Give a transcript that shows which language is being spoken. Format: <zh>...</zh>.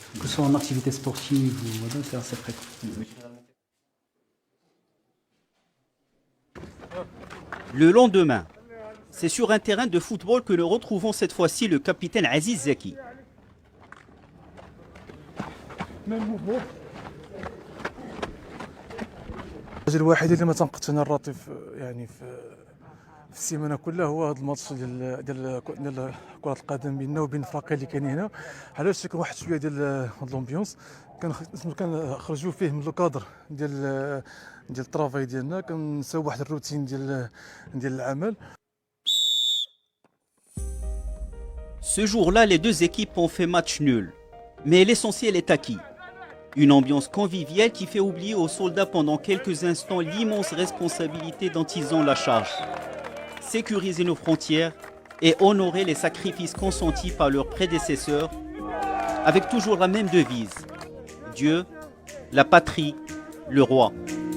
<fr>Que ce soit en activité sportive ou voilà, c'est assez fréquent. Le lendemain, c'est sur un terrain de football que nous retrouvons cette fois-ci le capitaine Aziz Zeki.</fr> <ar>الحاجه الوحيده اللي ما تنقدش انا الراتب يعني في السيمانه كلها هو هذا الماتش ديال كره القدم بيننا وبين الفرقين اللي كاينين هنا علاش كان واحد شويه ديال لومبيونس كنخرجوا فيه من لو كادر ديال الطرافاي ديالنا كنساو واحد الروتين ديال العمل.</ar> <fr>Ce jour-là, les deux équipes ont fait match nul. Mais l'essentiel est acquis. Une ambiance conviviale qui fait oublier aux soldats pendant quelques instants l'immense responsabilité dont ils ont la charge. Sécuriser nos frontières et honorer les sacrifices consentis par leurs prédécesseurs avec toujours la même devise. Dieu, la patrie, le roi.</fr>